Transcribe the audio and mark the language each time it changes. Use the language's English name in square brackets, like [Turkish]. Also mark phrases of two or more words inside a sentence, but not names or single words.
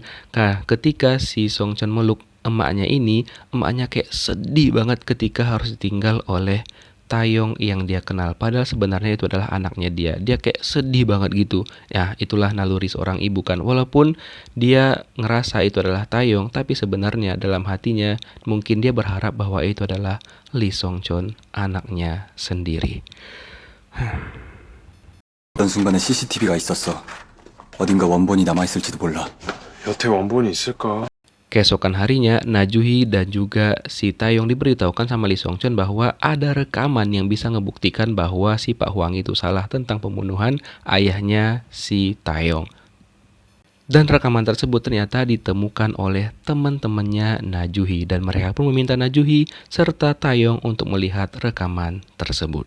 [Indonesian] Nah, ketika si Song Chon meluk emaknya ini, emaknya kayak sedih banget ketika harus ditinggal oleh Taeyong yang dia kenal, padahal sebenarnya itu adalah anaknya dia. Dia kayak sedih banget gitu. Ya, itulah naluri seorang ibu kan. Walaupun dia ngerasa itu adalah Taeyong, tapi sebenarnya dalam hatinya mungkin dia berharap bahwa itu adalah Lee Song Chon, anaknya sendiri. [Korean] 어떤 순간에 CCTV가 있었어. 어딘가 원본이 남아있을지도 몰라. 여태 원본이 있을까? [Indonesian] Keesokan harinya, Najui dan juga si Taeyong diberitahukan sama Lee Song Chon bahwa ada rekaman yang bisa ngebuktikan bahwa si Pak Hwang itu salah tentang pembunuhan ayahnya si Taeyong. Dan rekaman tersebut ternyata ditemukan oleh teman-temannya Najui dan mereka pun meminta Najui serta Taeyong untuk melihat rekaman tersebut.